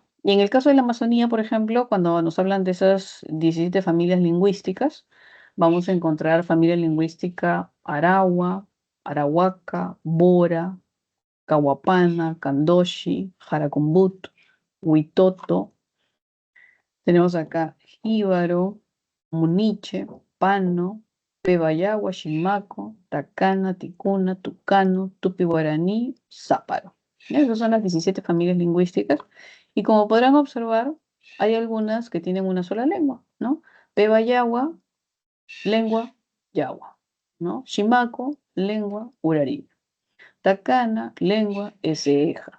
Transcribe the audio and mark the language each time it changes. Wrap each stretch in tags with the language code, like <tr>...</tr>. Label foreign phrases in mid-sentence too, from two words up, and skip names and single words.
<es>Y en el caso de la Amazonía, por ejemplo, cuando nos hablan de esas 17 familias lingüísticas, vamos a encontrar familia lingüística Arawa, Arahuaca, Bora, Kawapana, Kandoshi, Jaracumbut, Huitoto. Tenemos acá Jíbaro, Muniche, Pano, Pebayagua, Shimaco, Tacana, Ticuna, Tucano, Tupi-Guaraní, Záparo. Esas son las 17 familias lingüísticas. Y como podrán observar, hay algunas que tienen una sola lengua, ¿no? Pebayagua, lengua yagua, ¿no? Shimaco, lengua urarí. Tacana, lengua eseja.</es>